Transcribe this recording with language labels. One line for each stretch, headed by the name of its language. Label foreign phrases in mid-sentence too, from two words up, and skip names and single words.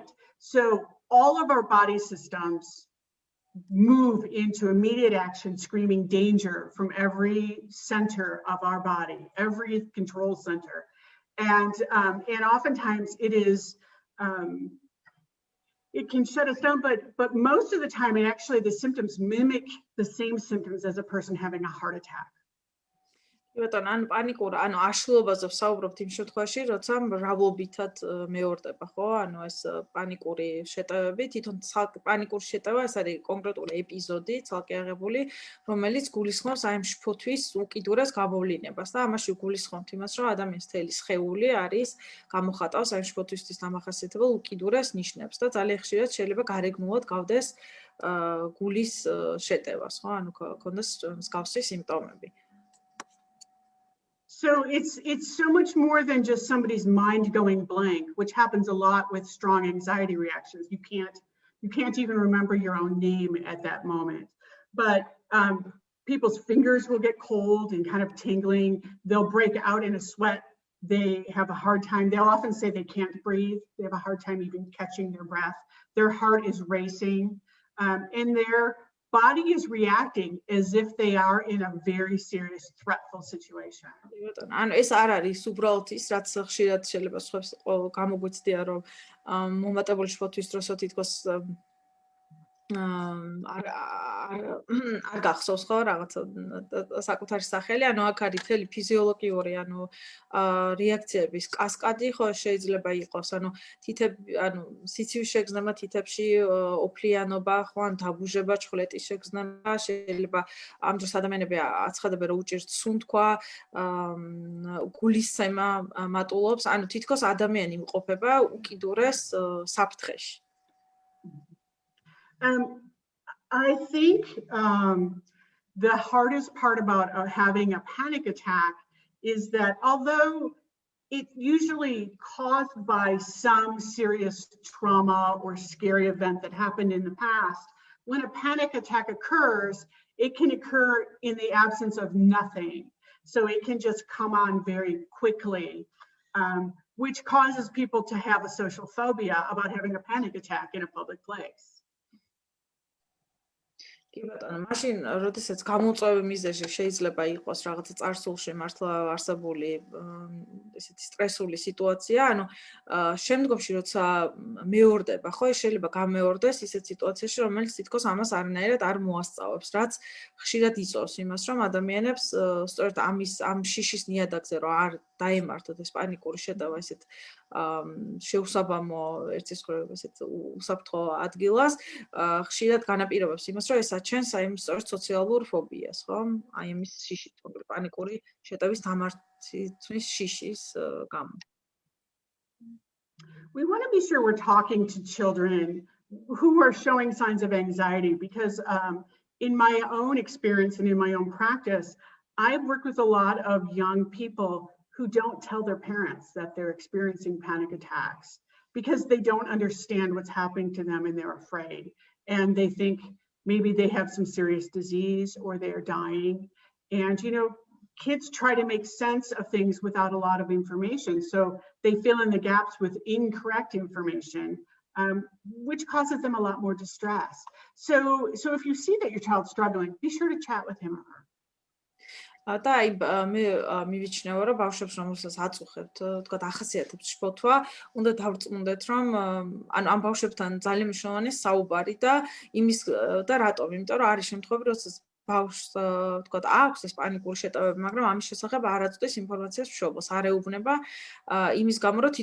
English: So all of our body systems move into immediate action, screaming danger from every center of our body, every control center. And oftentimes it is, it can shut us down, but most of the time, the symptoms mimic the same symptoms as a person having a heart attack.
Georgian: ანუ პანიკურ, ანუ აშლილობაზე ვსაუბრობთ იმ შემთხვევაში, როცა მრავლობითად მეორდება, ხო? ანუ ეს პანიკური შეტევები, თვითონ პანიკური შეტევა ეს არის კონკრეტული ეპიზოდი, ცალკე აღებული, რომელიც გულისხმობს აი შფოთვის უკიდურეს გამოვლინებას და ამაში გულისხმობთ იმას, რომ ადამიანის თელი სხეული არის გამოხატავს აი შფოთვისთვის დამახასიათებელ უკიდურეს ნიშნებს და ძალიან ხშირად შეიძლება გარეგნულად გავდეს გულის შეტევას, ხო? ანუ ქონდეს მსგავსი სიმპტომები.
English: So it's so much more than just somebody's mind going blank, which happens a lot with strong anxiety reactions. You can't even remember your own name at that moment. But people's fingers will get cold and kind of tingling. They'll break out in a sweat. They have a hard time. They'll often say they can't breathe. They have a hard time even catching their breath. Their heart is racing, and their body is reacting as if they are in a very serious, threatful situation.
Georgian: ანუ ეს არ არის უბრალოდ ის, რაც ხშირად შეიძლება სხვებს გამოგვიცდია, რომ მომატებული შფოთვის დროს თითქოს არ გახსოვს ხო რაღაცა საკუთარი სახელი, ანუ აქ არის მთელი ფიზიოლოგიური, ანუ რეაქციების კასკადი ხო შეიძლება იყოს, ანუ თითები, ანუ სიცივის შეგრძნება თითებში, ოფლიანობა, ხო, ან დაბუჟება, ჩხლეტის შეგრძნება, შეიძლება ამ დროს ადამიანები აცხადებენ, რომ უჭირთ სუნთქვა, გულისცემა მატულობს, ანუ თითქოს ადამიანი იმყოფება უკიდურეს საფრთხეში.
English: I think the hardest part about having a panic attack is that although it's usually caused by some serious trauma or scary event that happened in the past, when a panic attack occurs, it can occur in the absence of nothing. So it can just come on very quickly, which causes people to have a social phobia about having a panic attack in a public place.
Georgian: კი ბატონო, მაშინ როდესაც გამოწვევი მიზეზი შეიძლება იყოს რაღაცა წარსულში მართლა არსებული ესეთი სტრესული სიტუაცია, ანუ შემდგომში როცა მეორდება, ხო, შეიძლება გამეორდეს ისეთ სიტუაციაში, რომელიც თითქოს ამას არანაირად არ მოასწავებს, რაც ხშირად იწვევს იმას, რომ ადამიანებს სწორედ ამ შიშის ნიადაგზე რომ არ დაემართოთ ეს პანიკური შეტევა ესეთ შეუსაბამო ერთის მხრივ ესეთ უსაფრთხო ადგილას, ხშირად განაპირობებს იმას, რომ ეს აჩენს აი ამ სწორედ სოციალურ ფობიას, ხო? აი ამის შიშის, პანიკური შეტევის დამარცხის შიშის გამო.
English: We want to be sure we're talking to children who are showing signs of anxiety because in my own experience and in my own practice, I've worked with a lot of young people who don't tell their parents that they're experiencing panic attacks because they don't understand what's happening to them and they're afraid. And they think maybe they have some serious disease or they're dying. And, you know, kids try to make sense of things without a lot of information. So they fill in the gaps with incorrect information, which causes them a lot more distress. So if you see that your child's struggling, be sure to chat with him or her.
Georgian: და აი მე მივიჩნევა რომ ბავშვებს რომელსაც აწუხებთ თქვა ახასიათებს შფოთვა უნდა დავწმუნდეთ რომ ანუ ამ ბავშვებთან ძალიან მნიშვნელოვანი საუბარი და იმის და რატომ იმიტომ რომ არის შემთხვევები როდესაც ბავშვს თქვა აქვს ეს პანიკური შეტევები მაგრამ ამის შესახებ არ აწვდის ინფორმაციას მშობელს არ ეუბნება იმის გამო რომ